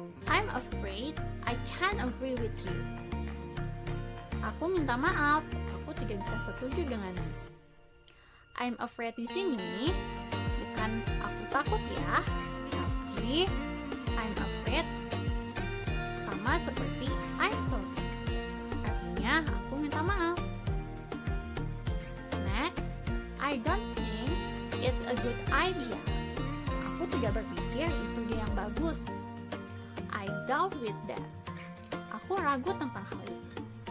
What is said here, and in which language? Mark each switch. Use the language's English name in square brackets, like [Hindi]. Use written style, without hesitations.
[English] I'm afraid I can't agree with you. [Indonesian] Aku minta maaf, aku tidak bisa setuju denganmu. I'm afraid di sini bukan aku takut ya, tapi I'm afraid sama seperti I'm sorry. Artinya aku minta maaf. [English] Next, I don't think it's a good idea. [Indonesian] Aku tidak berpikir itu ide yang bagus. [English] I doubt with that. [Indonesian] Aku ragu tentang hal itu.